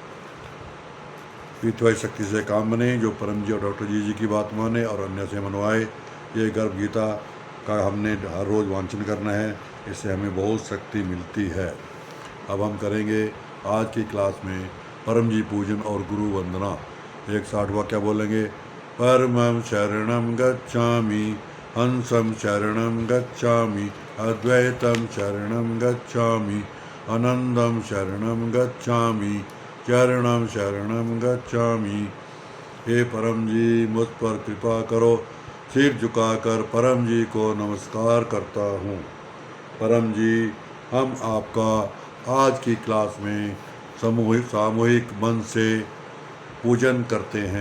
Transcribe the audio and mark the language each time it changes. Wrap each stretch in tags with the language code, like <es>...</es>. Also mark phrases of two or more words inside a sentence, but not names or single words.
<hi>P3Y शक्ति से काम बने, जो परम जी और डॉक्टर जी की बात माने और अन्य से मनवाए। ये गर्भ गीता का हमने हर रोज़ वांचन करना है, इससे हमें बहुत शक्ति मिलती है। अब हम करेंगे आज की क्लास में परम जी पूजन और गुरु वंदना। एक 60 वाक्य बोलेंगे।</hi> <sa>परमं शरणं गच्छामि, हंसं शरणं गच्छामि, अद्वैतं शरणं गच्छामि, आनंदं शरणं गच्छामि, चरणं शरणं गच्छामि।</sa> <hi>हे परम जी, मुझ पर कृपा करो। सिर झुकाकर परम जी को नमस्कार करता हूँ। परम जी, हम आपका आज की क्लास में सामूहिक मन से पूजन करते हैं।</hi>